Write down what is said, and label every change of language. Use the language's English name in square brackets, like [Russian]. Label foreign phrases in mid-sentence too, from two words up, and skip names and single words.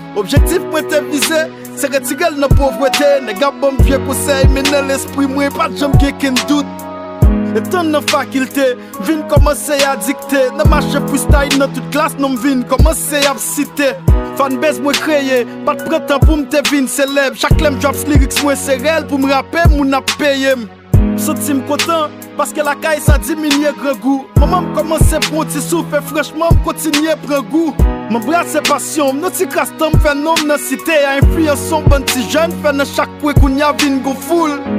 [Haitian Creole] Objektif mwen te vize, se retire l nan povrete. Nèg ap ban m vye konsèy, men nan lespri mwen, pa t janm gen ken dout. E tan nan fakilte, vin kòmanse a dikte. Nan mache freestyle nan tout klas, nan vin kòmanse a site. Fanbase mwen kreye, pa t pran tan pou m te vin selèb. Chak lè m [English] drops lyrics [Haitian Creole] mwen se rèl, pou m rape, moun ap peye m. M santi m kontan, paske lakay sa diminye gran gou. Manman m kòmanse pran ti souf, e franchman m kontinye pran gou. M anbrase pasyon, m nan ti kras tan m fè non nan site. A enfliyans yon bann ti jèn, fè nan chak kwen koun y a vin gon foul.